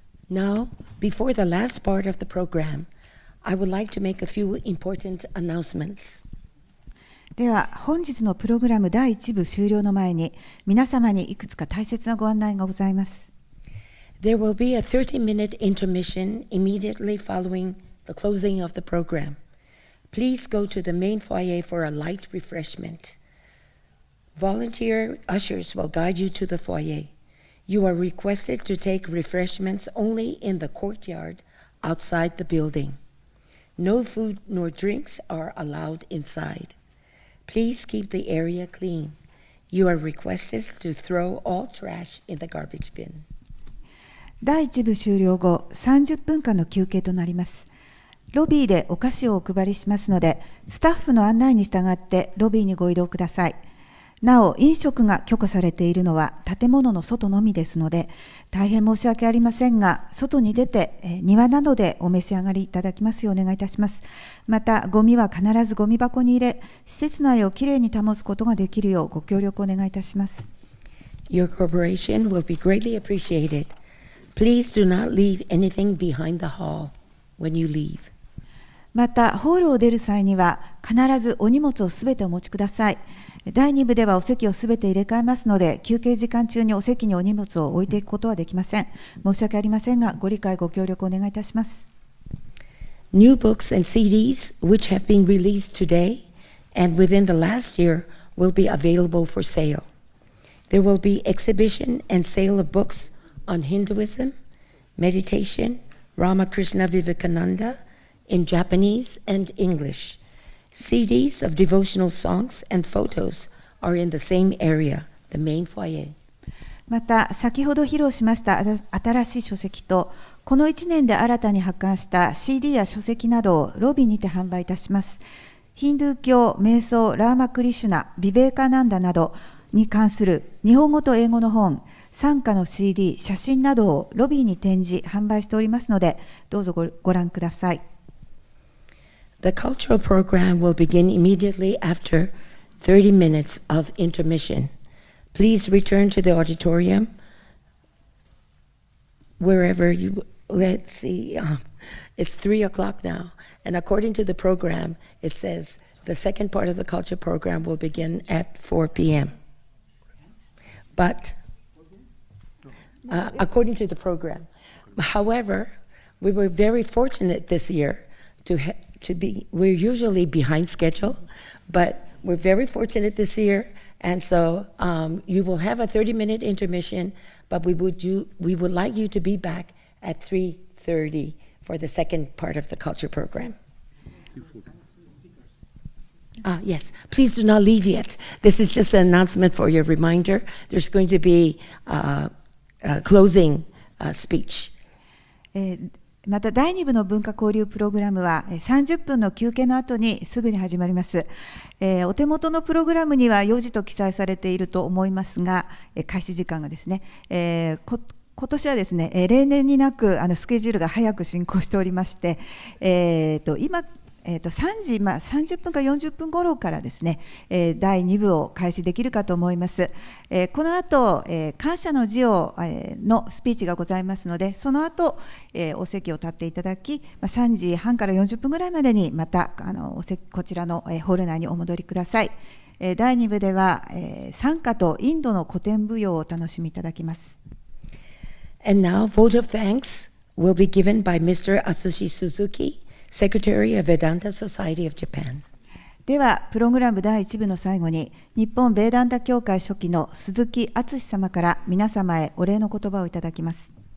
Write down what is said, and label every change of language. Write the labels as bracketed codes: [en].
[en] Now, before the last part of the program, I would like to make a few important announcements. [ja] では本日のプログラム第1部終了の前に皆様にいくつか大切なご案内がございます。 [en] There will be a 30-minute intermission immediately following the closing of the program. Please go to the main foyer for a light refreshment. Volunteer ushers will guide you to the foyer. You are requested to take refreshments only in the courtyard outside the building. No food nor drinks are allowed inside. Please keep the area clean. You are requested to throw all trash in the garbage bin. [ja] 第1部終了後30分間の休憩となります。ロビーでお菓子をお配りしますので、スタッフの案内に従ってロビーにご移動ください。なお、飲食が許可されているのは建物の外のみですので、大変申し訳ありませんが、外に出て庭などでお召し上がりいただきますようお願いいたします。また、ゴミは必ずゴミ箱に入れ、施設内をきれいに保つことができるようご協力をお願いいたします。 [en] Your cooperation will be greatly appreciated. Please do not leave anything behind the hall when you leave. [ja] また、ホールを出る際には、必ずお荷物をすべてお持ちください。第2部ではお席をすべて入れ替えますので、休憩時間中にお席にお荷物を置いていくことはできません。申し訳ありませんが、ご理解ご協力お願いいたします。 [en] New books and CDs which have been released today and within the last year will be available for sale. There will be exhibition and sale of books on Hinduism, meditation, Ramakrishna Vivekananda in Japanese and English. CDs of devotional songs and photos are in the same area, the main foyer. [ja] また、先ほど披露しました新しい書籍と、この1年で新たに発刊した CD や書籍などをロビーにて販売いたします。ヒンドゥー教、瞑想、ラーマクリシュナ、ビベーカナンダなどに関する日本語と英語の本、傘下の CD、写真などをロビーに展示、販売しておりますので、どうぞご覧ください。 [en] The cultural program will begin immediately after 30 minutes of intermission. Please return to the auditorium wherever you, let's see, it's 3 o'clock now. And according to the program, it says the second part of the culture program will begin at 4 p.m. But according to the program. However, we were very fortunate this year we're usually behind schedule, but we're very fortunate this year, and so you will have a 30-minute intermission, but we would like you to be back at 3:30 for the second part of the culture program. Yes, please do not leave yet. This is just an announcement for your reminder. There's going to be a closing speech. [ja] また第2部の文化交流プログラムは30分の休憩の後にすぐに始まります。お手元のプログラムには4時と記載されていると思いますが、開始時間がですね、今年はですね、例年になくスケジュールが早く進行しておりまして、今3時、30分か40分頃からですね、第2部を開始できるかと思います。この後、感謝の辞をのスピーチがございますので、その後、お席を立っていただき、3時半から40分ぐらいまでにまたこちらのホール内にお戻りください。第2部では賛歌とインドの古典舞踊をお楽しみいただきます。 [en] And now, vote of thanks will be given by Mr. Atsushi Suzuki,Secretary of Vedanta Society of Japan. [ja] では、プログラム第1部の最後に、日本ベーダンタ協会書記の鈴木敦様から皆様へお礼の言葉をいただきます。